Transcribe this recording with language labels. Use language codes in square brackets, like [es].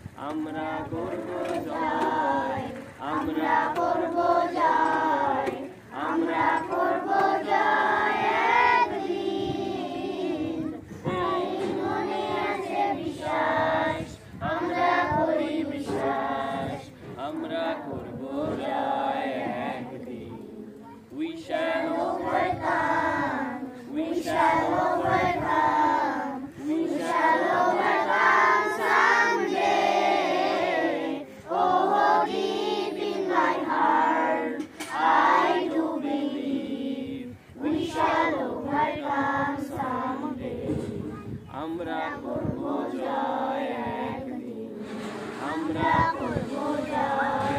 [bn] আমরা করব জয়, আমরা করব জয়, আমরা করব জয় একদিন। এই মনে আছে বিশ্বাস, আমরা করি বিশ্বাস, আমরা করব জয় একদিন। [en] We shall overcome, we shall overcome, we shall overcome someday. Oh, deep in my heart, I do believe we shall overcome someday. [bn] আমরা করব জয় একদিন, আমরা করব জয়।